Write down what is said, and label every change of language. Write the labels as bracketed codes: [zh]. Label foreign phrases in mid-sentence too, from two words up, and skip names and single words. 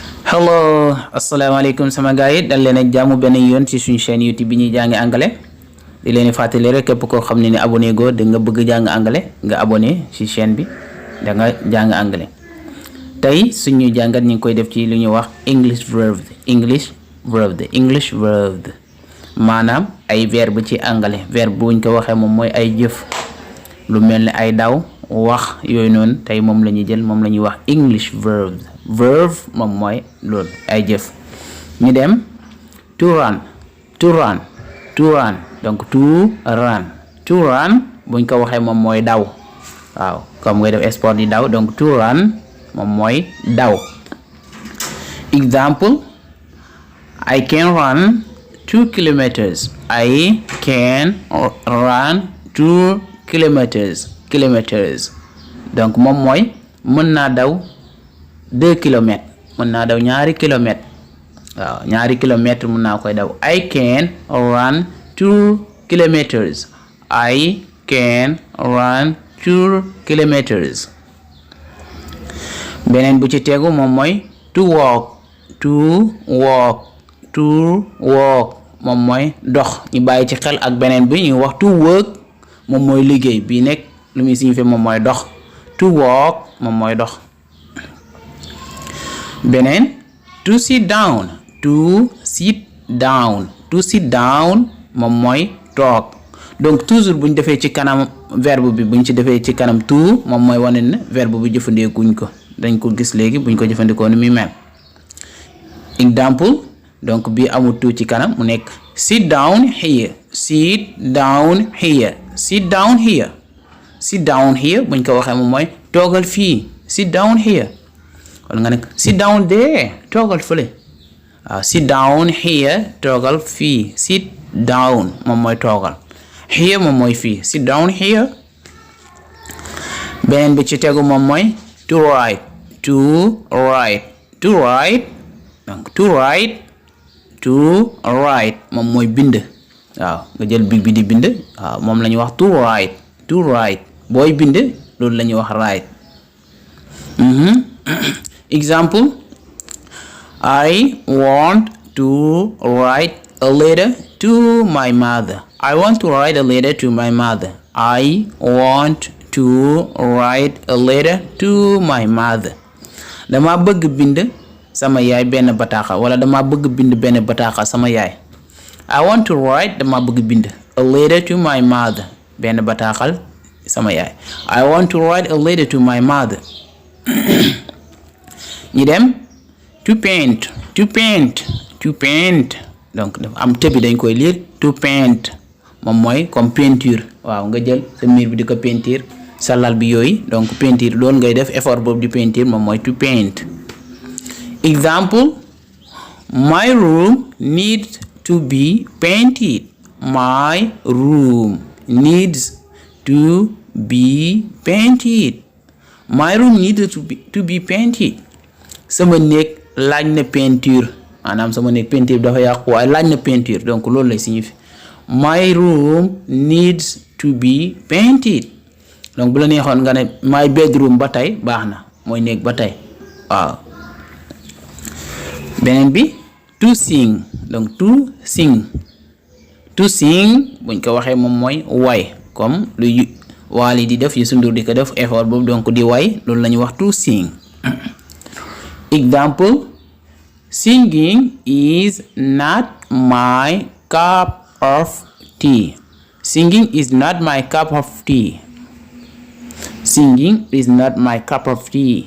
[wo] Hello, asalaamaaleykum sama gars yi dal leen ak jàmm benn yoon ci suñu chaîne YouTube bi ñuy jàngi anglais di leen fàttali rek képp koo xam ne ni abonné go da nga bëgg jàng anglais nga abonné ci chaîne bi da nga jàng anglais. Tey suñu jàngat ñu ngi koy def ci lu ñuy wax [en] English verbs [wo] maanaam ay verbe ci anglais verbe buñ ko waxee moom mooy ay jëf lu mel ni ay daw wax yooyu noonu tey moom la ñuy jël moom la ñuy wax [en] English verbs. [wo] Verb moom mooy loolu ay jëf ñu dem [en] to run [wo] donc [en] to run [wo] buñ ko waxee moom mooy daw waaw comme ngay def sport di daw donc [en] to run [wo] moom mooy daw. [en] Example, I can run 2 kilometers. I can run 2 kilometers [wo] donc moom mooy mën naa daw 2 kilomètres mën naa daw ñaari kilomètres waaw ñaari kilomètres mën naa koy daw. [en] I can run 2 kilometers. I can run 2 kilometers. [wo] beneen bu ci tegu moom mooy [en] to walk [wo] moom mooy dox ñu bàyyi ci xel ak beneen bi ñu wax [en] to work [wo] moom mooy liggéey bii nekk lu muy signifier moom mooy dox. [en] To walk [wo] moom mooy dox. beneen [en] to sit down [wo] moom mooy toog donc toujours buñ defee ci kanam verbe bi buñ ci defee ci kanam to moom mooy wane ne verbe bi jëfandikuñ ko dañ ko gis léegi buñ ko jëfandikoo ni muy mel. Example, donc bi amul to ci kanam mu nekk [en] sit down here [wo] buñ ko waxee moom mooy toogal fii [en] sit down here. [wo] wala nga nekk [en] sit down there [wo] toogal fële waaw [en] sit down here [wo] toogal fii [en] sit down [wo] moom mooy toogal here moom mooy fii [en] sit down here. [wo] beneen bi ci tegu moom mooy [en] to write [wo] donc [en] to write [wo] moom mooy bind waaw nga jël big bi di bind waaw moom la ñuy wax [en] to write [wo] booy bind loolu la ñuy wax write. [en] Example, I want to write a letter to my mother. I want to write a letter to my mother. I want to write a letter to my mother. [wo] Dama bëgg bind sama yaay benn bataaxal wala dama bëgg bind benn bataaxal sama yaay. [en] I want to write [wo] dama bëgg bind [en] a letter to my mother [wo] benn bataaxal sama yaay. [en] I want to write a letter to my mother. [wo] ñi dem [en] to paint [wo] donc am tëbi dañ koy lire [en] to paint [wo] moom mooy comme peinture waaw nga jël sa mur bi di ko peinture sa lal bi yooyu donc peinture loolu ngay def effort boobu di peinture moom mooy to paint. [en] Example, my room needs to be painted. My room needs to be painted. My room needs to be painted. [wo] sama néeg laaj na peinture maanaam sama néeg peinture bi dafa yàqu waaye laaj na peinture donc loolu lay signifie [en] my room needs to be painted [wo] donc bu la neexoon nga ne [en] my bedroom [wo] ba tey baax na mooy néeg ba tey waaw. beneen bi [en] to sing [wo] donc [en] to sing [wo] buñ ko waxee moom mooy way comme lu Wally di def Youssou Ndour di ko def effort boobu donc di way loolu la ñuy wax [en] to sing. Example, singing is not my cup of tea. Singing is not my cup of tea. Singing is not my cup of tea.